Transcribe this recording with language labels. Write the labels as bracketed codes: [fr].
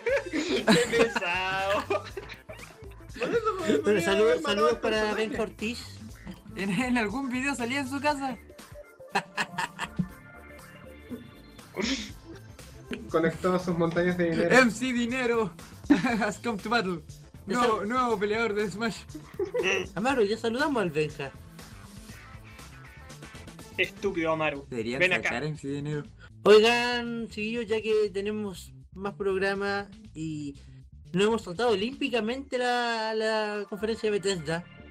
[es] Qué pesado. Pero saludos, saludos para Ben Cortés. En algún video salía en su casa. Conectado a sus montañas de dinero. [en] MC Dinero has come to battle. [es] Nuevo, nuevo peleador de Smash. Amaru, ya saludamos al Benja. Estúpido Amaru. Deberían ven sacar acá. MC Dinero. Oigan, chiquillos, ya que tenemos más programa y no hemos tratado olímpicamente la conferencia de Bethesda.